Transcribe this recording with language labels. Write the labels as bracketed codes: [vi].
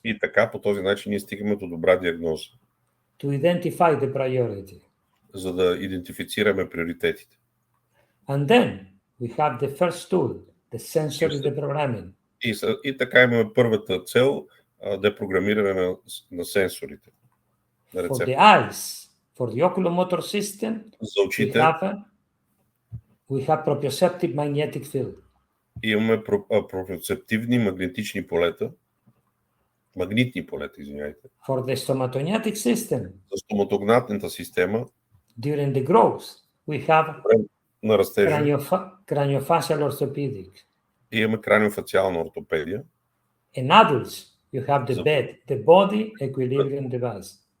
[bg] И така, по този начин ние стигаме до добра диагноза, [en] To identify the priority. [bg] за да идентифицираме приоритетите. [en] And then we have the first tool, the sensory deprogramming. [bg] И така имаме първата цел, депрограмиране на сенсорите. на [en] For the [bg] рецепта. [en] eyes, for the oculomotor system, [bg] За [en] we [bg] очите [en] have proprioceptive magnetic field. [bg] имаме проприоцептивни магнетични полета, магнитни полета, извиняйте. [en] For the stomatognatic system, [bg] За стоматогнатната система [en] during the growth, we have [bg] на растежа [en] craniofacial orthopedic. [bg] имаме краниофациална ортопедия. [en] In adults, you have the body equilibrium device.